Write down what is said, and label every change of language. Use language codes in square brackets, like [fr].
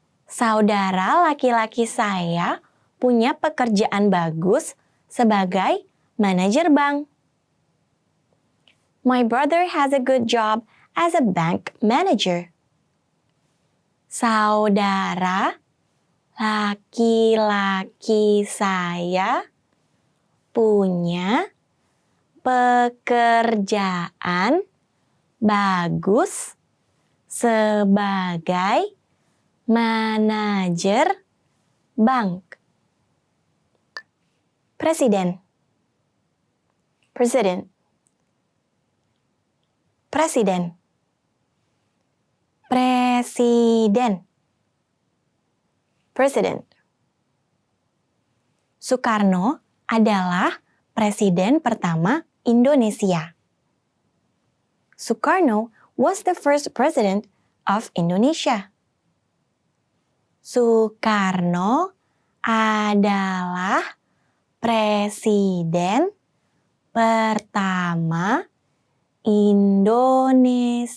[id] Saudara laki-laki saya punya pekerjaan bagus sebagai manajer bank. [en] My brother has a good job as a bank manager. [id] Saudara laki-laki saya punya pekerjaan bagus sebagai manajer bank. Presiden. [en] President. [id] Presiden. Presiden. [en] President. [id] Soekarno adalah presiden pertama Indonesia. [en] Soekarno was the first president of Indonesia. [id] Soekarno adalah presiden pertama Indonesia.